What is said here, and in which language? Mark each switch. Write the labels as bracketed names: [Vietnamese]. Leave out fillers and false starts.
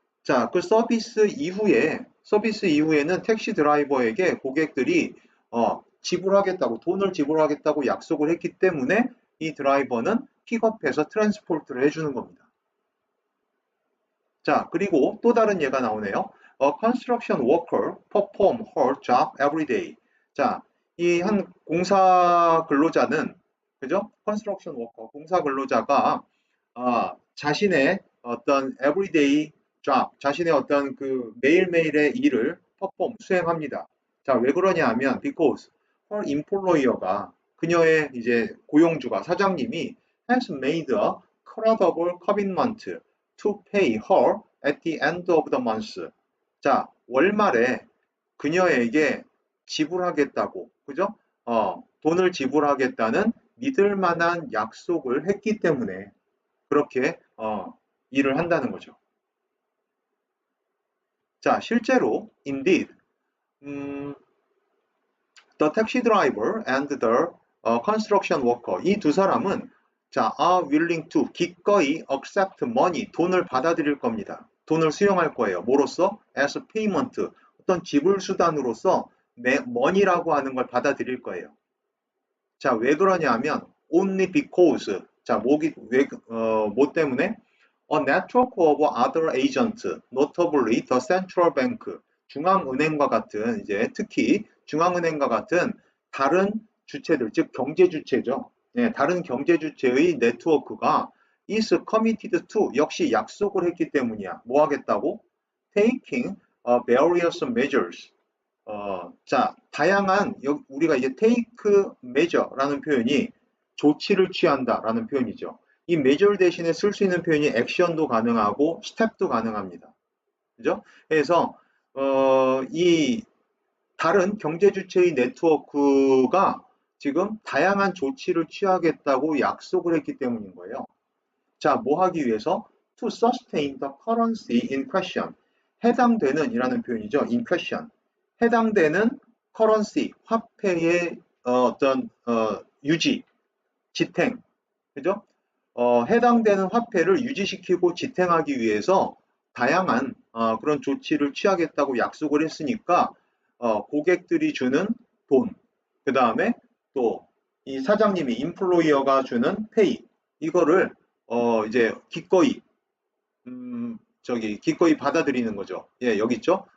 [Korean] 자, 그 서비스 이후에는 택시 드라이버에게 고객들이 지불하겠다고, 돈을 지불하겠다고 약속을 했기 때문에 이 드라이버는 픽업해서 트랜스포트를 해주는 겁니다. 자, 그리고 또 다른 예가 나오네요. [English] A construction worker perform her job every day. [Korean] 자, 이 한 공사 근로자는, 그죠? construction worker, 공사 근로자가 자신의 어떤 [English] everyday job, [Korean] 자신의 어떤 그 매일매일의 일을 수행합니다. 자, 왜 그러냐 하면 [English] because her employer가 [Korean] 그녀의 이제 고용주가 사장님이 [English] has made a credible commitment to pay her at the end of the month. [Korean] 자, 월말에 그녀에게 지불하겠다고, 그죠? 돈을 지불하겠다는 믿을 만한 약속을 했기 때문에 그렇게 일을 한다는 거죠. 자, 실제로 [English] indeed 음, the taxi driver and the construction worker [Korean] 이 두 사람은 자, [English] are willing to 기꺼이 accept money [Korean] 돈을 받아들일 겁니다. 돈을 수용할 거예요. 뭐로써? [English] as payment [Korean] 어떤 지불 수단으로서 money라고 하는 걸 받아들일 거예요. 자, 왜 그러냐 하면 [English] only because [Korean] 자, 뭐 때문에 [English] A network of other agents, notably the central bank, [Korean] 중앙은행과 같은 이제 특히 중앙은행과 같은 다른 주체들, 즉 경제 주체죠. 네, 다른 경제 주체의 네트워크가 [English] is committed to [Korean] 역시 약속을 했기 때문이야. 뭐 하겠다고? [English] Taking various measures. [Korean] 자, 다양한 우리가 이제 take measure라는 표현이 조치를 취한다라는 표현이죠. 이 measure 대신에 쓸 수 있는 표현이 action도 가능하고 step도 가능합니다. 그죠? 그래서 이 다른 경제 주체의 네트워크가 지금 다양한 조치를 취하겠다고 약속을 했기 때문인 거예요. 자, 뭐 하기 위해서? [English] To sustain the currency in question. [Korean] 해당되는 이라는 표현이죠. [English] in question. [Korean] 해당되는 currency, 화폐의 어떤 유지, 지탱, 그죠? 해당되는 화폐를 유지시키고 지탱하기 위해서 다양한 그런 조치를 취하겠다고 약속을 했으니까 고객들이 주는 돈, 그 다음에 또 이 사장님이 인플로이어가 주는 페이 이거를 이제 기꺼이 기꺼이 받아들이는 거죠. 예, 여기 있죠?